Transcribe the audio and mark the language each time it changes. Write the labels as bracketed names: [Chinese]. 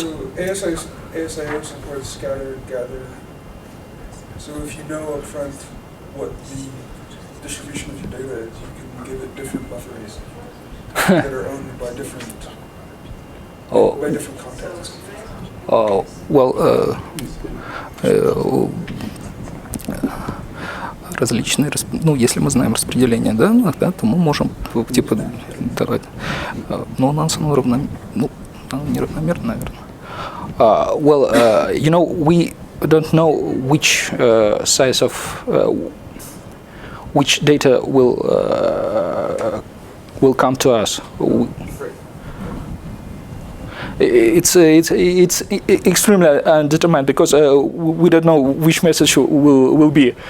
[English] So ASIO supports scatter, gather. So if you know upfront what the distribution of your data is, you can give it different buffers that are owned by different contexts. [Russian] Well, различные, ну, если мы знаем распределение данных, да, то мы можем типа давать. Но у нас оно неравномерно, наверное. [English] Well, you know, we don't know which size of which data will come to us. It's extremely undetermined because we don't know which message will be.